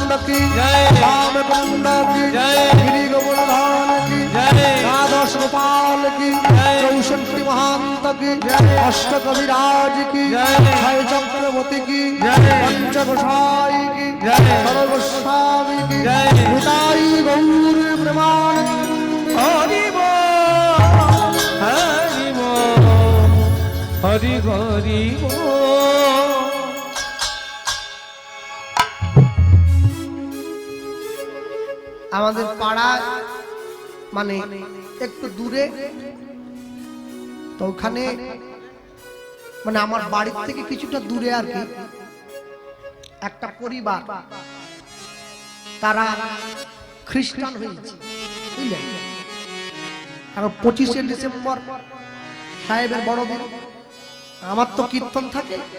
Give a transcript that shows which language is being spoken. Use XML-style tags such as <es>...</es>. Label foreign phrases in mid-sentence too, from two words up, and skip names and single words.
<hi>की जय राम कुंड की जय गिरी गोवर्धन की जय द्वादश गोपाल की जय 64 महांत की जय अष्ट कविराज की जय छय चक्रवर्ती की जय पंच गोसाई की जय सर्वस्वामी की जय निताई गौर प्रेमानंद हरि बोल हरि बोल हरि हरि बोल</hi> <bn>আমাদের পাড়ায় মানে একটু দূরে তো ওখানে মানে আমার বাড়ির থেকে কিছুটা দূরে আর কি একটা পরিবার তারা খ্রিস্টান হয়েছে বুঝলেন কারণ 25শে ডিসেম্বর সাহেবের বড়দিন আমার তো কীর্তন থাকে</bn>